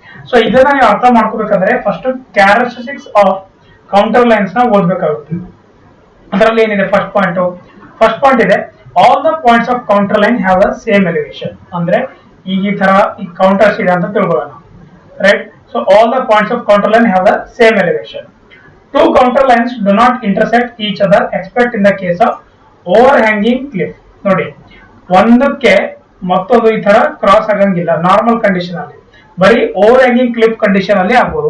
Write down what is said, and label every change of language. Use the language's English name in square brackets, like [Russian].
[Kannada] So ಇದನ್ನ ನೀವು ಅರ್ಥ ಮಾಡ್ಕೋಬೇಕಂದ್ರೆ first characteristics of counter lines ನ ಓದ್ಬೇಕಾಗುತ್ತೆ. ಅದರಲ್ಲಿ ಏನಿದೆ, ಫಸ್ಟ್ ಪಾಯಿಂಟ್ ಇದೆ, [English] All the points of counter line have the same elevation. [Kannada] ಅಂದ್ರೆ ಈಗ ಈ ತರ ಈ ಕೌಂಟರ್ಸ್ ಇದೆ ಅಂತ ತಿಳ್ಕೊಳ್ಳೋಣ, right? [English] So all the points of counter line have the same elevation. Two counter lines do not intersect each other except in the case of overhanging cliff. [Kannada] ನೋಡಿ, ಒಂದಕ್ಕೆ ಮತ್ತೊಂದು ಈ ತರ ಕ್ರಾಸ್ ಆಗಂಗಿಲ್ಲ ನಾರ್ಮಲ್ ಕಂಡೀಷನ್ ಅಲ್ಲಿ, ಬರೀ ಓವರ್ ಹ್ಯಾಂಗಿಂಗ್ ಕ್ಲಿಪ್ ಕಂಡೀಷನ್ ಅಲ್ಲಿ ಆಗ್ಬೋದು.